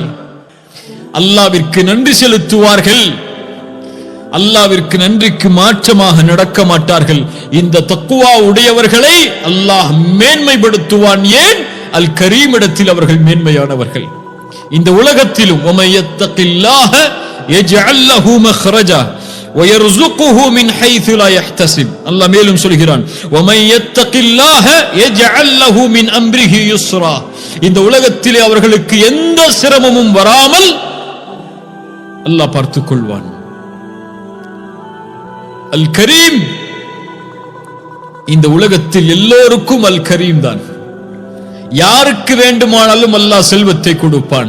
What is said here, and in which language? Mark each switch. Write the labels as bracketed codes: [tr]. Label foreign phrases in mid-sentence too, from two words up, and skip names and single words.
[ta] அல்லாஹ்விற்கு நன்றி செலுத்துவார்கள், அல்லாஹ்விற்கு நன்றிக்கு மாற்றமாக நடக்க மாட்டார்கள். இந்த தக்வா உடையவர்களை அல்லாஹ் மேன்மைப்படுத்துவான். ஏன்? அல் கரீம் இடத்தில் அவர்கள் மேன்மையானவர்கள். இந்த உலகத்திலும் [ar] وَمَن يَتَّقِ اللَّهَ يَجْعَل لَّهُ مَخْرَجًا وَيَرْزُقْهُ مِنْ حَيْثُ لَا يَحْتَسِبُ. [ta] அல்லாஹ் மேலும் சொல்கிறான் [ar] وَمَن يَتَّقِ اللَّهَ يَجْعَل لَّهُ مِنْ أَمْرِهِ يُسْرًا. [ta] இந்த உலகத்திலே அவர்களுக்கு எந்த சிரமமும் வராமல் அல்லாஹ் பார்த்துக் கொள்வான். அல் கரீம், இந்த உலகத்தில் எல்லோருக்கும் அல் கரீம் தான். யாருக்கு வேண்டுமானாலும் அல்லாஹ் செல்வத்தை கொடுப்பான்.